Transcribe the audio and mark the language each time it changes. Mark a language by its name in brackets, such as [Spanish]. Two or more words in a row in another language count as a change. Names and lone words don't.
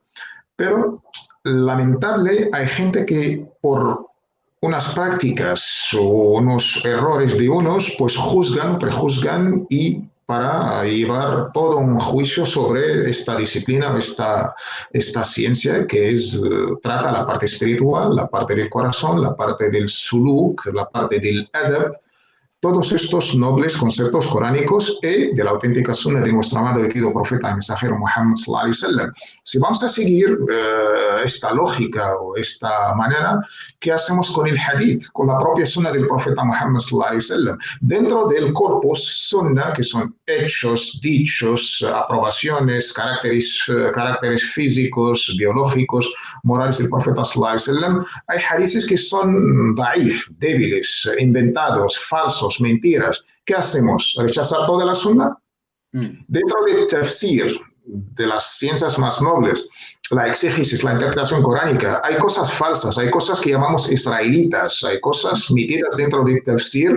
[Spanish] Pero lamentable, hay gente que por unas prácticas o unos errores de unos, pues juzgan, prejuzgan y para llevar todo un juicio sobre esta disciplina o esta ciencia que es, trata la parte espiritual, la parte del corazón, la parte del suluk, la parte del adab, todos estos nobles conceptos coránicos y de la auténtica sunna de nuestro amado y querido profeta y mensajero Muhammad [Arabic] صلى الله عليه وسلم. [Spanish] Si vamos a seguir esta lógica o esta manera, ¿qué hacemos con el hadith, con la propia sunna del profeta Muhammad [Arabic] صلى الله عليه وسلم? [Spanish] Dentro del corpus sunna, que son hechos, dichos, aprobaciones, caracteres físicos, biológicos, morales del profeta [Arabic] صلى الله عليه وسلم, [Spanish] hay hadiths que son daif, débiles, inventados, falsos, mentiras. ¿Qué hacemos? ¿Rechazar toda la sunna? Dentro del tafsir, de las ciencias más nobles, la exégesis, la interpretación coránica, hay cosas falsas, hay cosas que llamamos israelitas, hay cosas metidas dentro del tafsir.